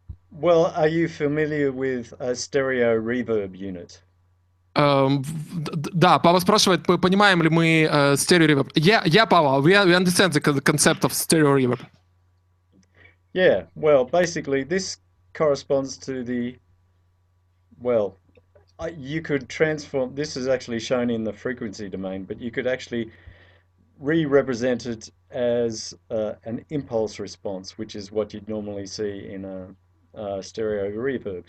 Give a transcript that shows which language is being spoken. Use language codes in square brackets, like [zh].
[en] Well, are you familiar with a stereo reverb unit? [ru] Да, Пава спрашивает, понимаем ли мы stereo reverb. [en] Yeah, Пава, we understand the concept of stereo reverb. Yeah, well, basically this corresponds to you could transform, this is actually shown in the frequency domain, but you could actually re-represent it as an impulse response, which is what you'd normally see in a stereo reverb.